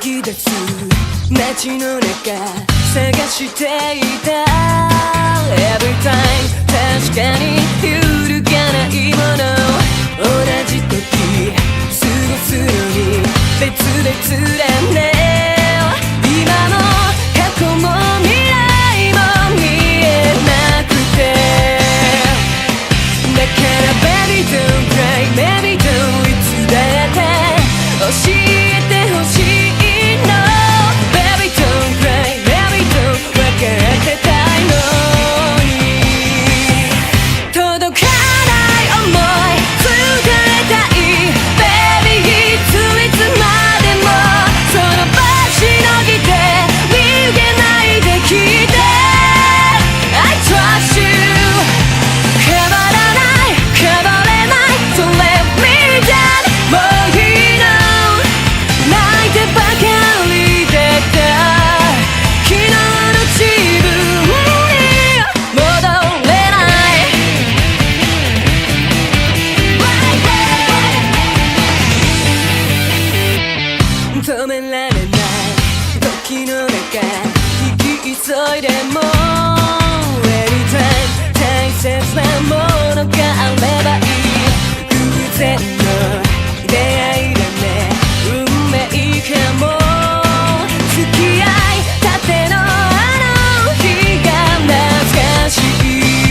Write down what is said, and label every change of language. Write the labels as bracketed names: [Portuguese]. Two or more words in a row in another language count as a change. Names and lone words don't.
[Japanese] つ街の中探していた [English] Every time [Japanese] 確かに揺るがないもの同じ時過ごすのに別々だね今も過去も未来も見えなくてだから [English] Baby don't cry Baby don't [Japanese] いつだって教えてほしいの [English] Baby don't cry Baby don't [Japanese] 分かってたいのに届かない想い伝えたい Baby いつまでもその場しのぎで逃げないで聞いて [English] I trust you [Japanese] 変わらない変われない [English] So let me down [Japanese] もういいの泣いてばかりだった昨日の自分に戻れない止められない時の中引き急いでも Anytime 大切なものがあればいい偶然の出会いだね運命かも付き合いたてのあの日が懐かしい